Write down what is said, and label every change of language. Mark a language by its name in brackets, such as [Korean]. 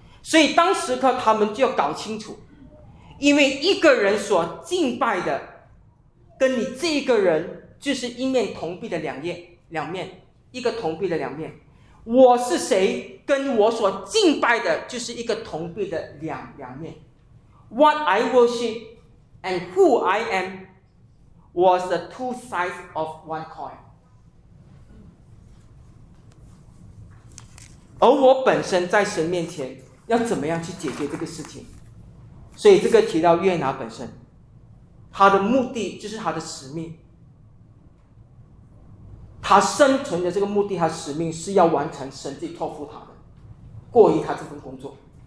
[Chinese] 所以当时刻他们就要搞清楚，因为一个人所敬拜的跟你这一个人就是一面铜币的两面，一个铜币的两面。我是谁跟我所敬拜的就是一个铜币的两面。 [English] What I worship and who I am was the two sides of one coin。 [Chinese] 而我本身在神面前要怎么样去解决这个事情？所以这个提到约拿本身，他的目的就是他的使命，他生存的这个目的和使命是要完成神自己托付他的，过于他这份工作。